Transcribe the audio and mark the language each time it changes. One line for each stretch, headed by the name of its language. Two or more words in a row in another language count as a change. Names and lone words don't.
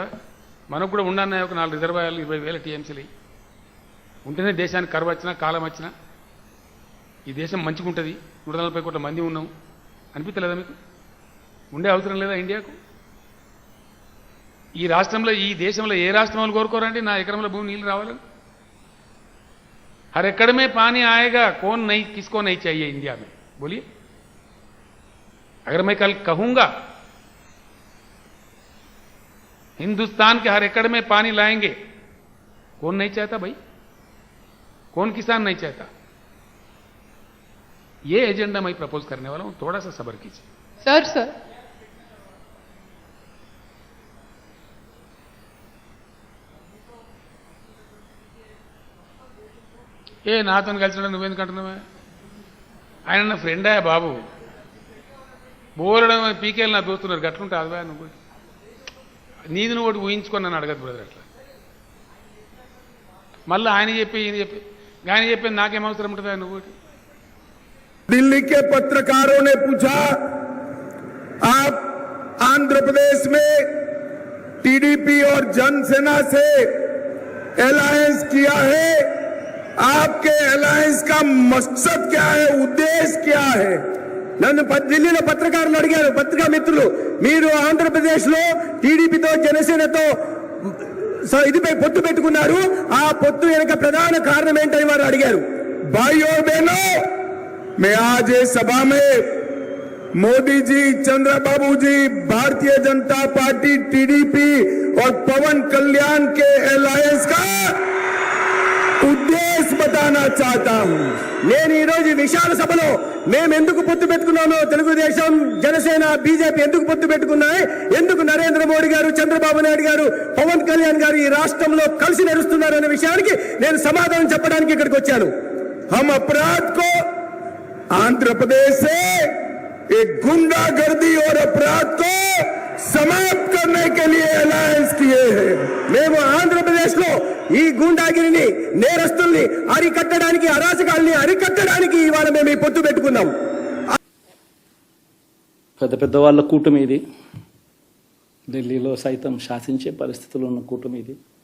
Telugu: మనకు కూడా ఉండన్నాయి ఒక 4 రిజర్వాయర్లు 20,000 టీఎంసీలు ఉంటేనే దేశానికి కరువు వచ్చినా కాలం వచ్చినా ఈ దేశం మంచిగా ఉంటుంది, 140 కోట్ల మంది ఉన్నాం అనిపించలేదా మీకు? ఉండే అవసరం లేదా ఇండియాకు? ఈ రాష్ట్రంలో ఈ దేశంలో ఏ రాష్ట్రం వాళ్ళు కోరుకోరండి నా ఎకరంలో భూమి నీళ్ళు రావాలని?
Hindi: हर एकड़ में पानी आएगा, कौन नहीं, किसको नहीं चाहिए इंडिया में? बोलिए. अगर मैं कल कहूंगा हिंदुस्तान के हर एकड़ में पानी लाएंगे, कौन नहीं चाहता भाई? कौन किसान नहीं चाहता? ये एजेंडा मैं प्रपोज करने वाला हूं, थोड़ा सा सब्र कीजिए. सर
Telugu: ఏ నాతో కలిసి నువ్వెందుకు అంటున్నావా? ఆయన నా ఫ్రెండే బాబు, బోరడం పీకేలు నా దోస్తున్నారు, గట్లుంటే అదివా నువ్వు నీది నువ్వు ఒకటి ఊహించుకొని నన్ను అడగదు బ్రదర్. అట్లా మళ్ళీ ఆయన చెప్పి ఈయన చెప్పి ఆయన చెప్పి నాకేం అవసరం ఉంటుందా నువ్వు?
Hindi: दिल्ली के पत्रकारों ने पूछा, आप आंध्र प्रदेश में टीडीपी और जनसेना से अलायंस किया है, आपके अलायंस का मकसद क्या है, उद्देश्य क्या है?
Telugu: నన్ను ఢిల్లీలో పత్రికారులు అడిగారు, పత్రికా మిత్రులు, మీరు ఆంధ్రప్రదేశ్లో టీడీపీతో జనసేనతో ఇదిపై పొత్తు పెట్టుకున్నారు, ఆ పొత్తు వెనుక ప్రధాన కారణం ఏంటని వారు అడిగారు.
Hindi: भाइयों बहनों, मैं आज इस सभा में मोदी जी, चंद्रबाबू जी, भारतीय जनता पार्टी, टीडीपी और पवन कल्याण के अलायंस का ఉద్దేశం बताना चाहता हूं.
Telugu: నేను ఈ రోజు విశాల సభలో మేము ఎందుకు పొత్తు పెట్టుకున్నామో, తెలుగుదేశం, జనసేన, బీజేపీ ఎందుకు పొత్తు పెట్టుకున్నాయి, ఎందుకు నరేంద్ర మోడీ గారు, చంద్రబాబు నాయుడు గారు, పవన్ కళ్యాణ్ గారు ఈ రాష్ట్రంలో కలిసి నడుస్తున్నారు అనే విషయానికి నేను సమాధానం చెప్పడానికి ఇక్కడికి వచ్చాను.
Hindi: हम अपराध को आंध्र प्रदेश से एक गुंडागर्दी और अपराध को समाप्त करने के लिए अलायंस किए हैं.
Telugu: మేము ఆంధ్రప్రదేశ్లో ఈ గుండాగిరిని, నేరస్తుల్ని అరికట్టడానికి, అరాచకాల్ని అరికట్టడానికి ఇవాళ మేము ఈ పొత్తు పెట్టుకున్నాం. పెద్ద పెద్ద వాళ్ళ కూటమి ఇది, ఢిల్లీలో సైతం శాసించే పరిస్థితుల్లో ఉన్న కూటమి ఇది.